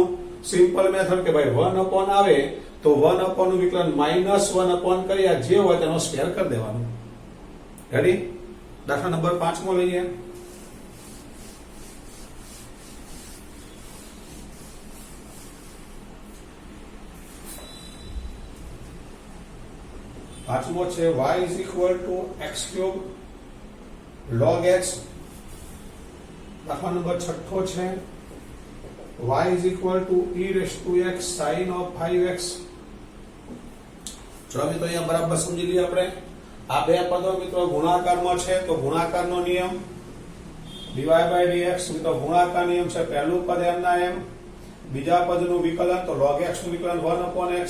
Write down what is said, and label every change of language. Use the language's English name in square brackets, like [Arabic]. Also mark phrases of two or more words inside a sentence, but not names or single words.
[Gujarati] સિમ્પલ મેથડ કે ભાઈ 1 અપોન આવે તો 1 અપોન નું વિકલન -1 અપોન કર્યા જે હોય તેનો સ્ક્વેર કરી દેવાનો. રેડી? દાખલા નંબર 5 લઈએ. પાંચમો છે [English] y is equal to x cube log x. દાખલા નંબર 6 છે y is equal to e raised to x sin of 5x. [Gujarati] ચલો મિત્રો અહીંયા બરાબર સમજી લઈએ આપણે. આ બે પદો મિત્રો ગુણાકારમાં છે તો ગુણાકારનો નિયમ [English] dy by dx [Gujarati] મિત્રો ગુણાકાર નિયમ છે. પહેલું પદ m ના m, બીજા પદનું વિકલન તો log x નું વિકલન 1 upon x.